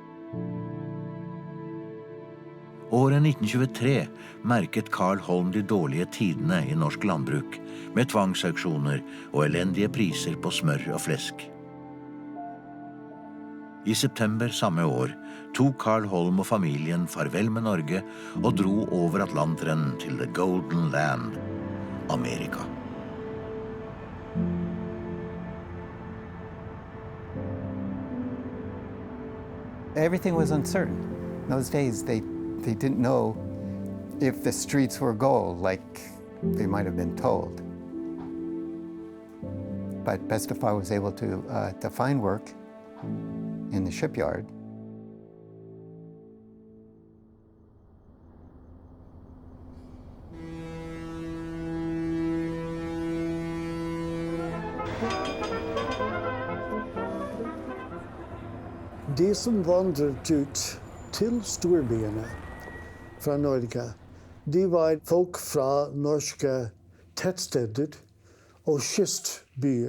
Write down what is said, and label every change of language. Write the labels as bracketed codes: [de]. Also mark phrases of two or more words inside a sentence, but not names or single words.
[no] Året 1923 merket Carl Holm de dårlige tidene i norsk landbruk, med tvangsauksjoner og elendige priser på smør og flesk. I september samme år tok Carl Holm og familien farvel med Norge og dro over Atlanteren til [en] The Golden Land. [no] Amerika. [en] Everything was uncertain. In those days, they didn't know if the streets were gold, like they might have been told. But Bestafar was able to find work in the shipyard. [no] De som vandret ut til storbyene fra Norge, de var folk fra norske tettsteder og kystbyer.